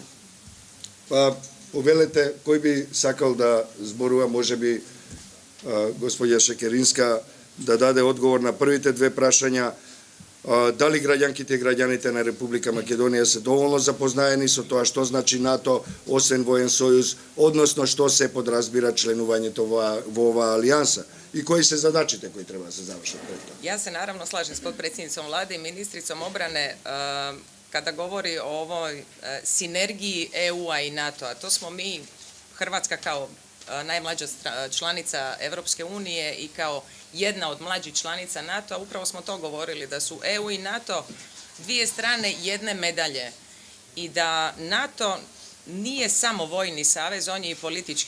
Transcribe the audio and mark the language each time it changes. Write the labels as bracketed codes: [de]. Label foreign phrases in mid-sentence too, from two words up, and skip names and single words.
[mk] Па повелете кој би сакал да зборува, можеби господја Шекеринска да даде одговор на првите две прашања. Дали граѓанките и граѓаните на Република Македонија се доволно запознаени со тоа што значи НАТО, освен воен сојуз, односно што се подразбира членувањето во оваа алијанса и кои се задачите кои треба да се завршат пред тоа? [hr] Ja se naravno slažem s potpredsjednicom vlade i ministricom obrane kada govori o ovoj sinergiji EU-a i NATO-a. To smo mi, Hrvatska kao najmlađa članica Evropske unije i kao jedna od mlađih članica NATO-a, upravo smo to govorili, da su EU i NATO dvije strane jedne medalje i da NATO nije samo vojni savez, on je i politički.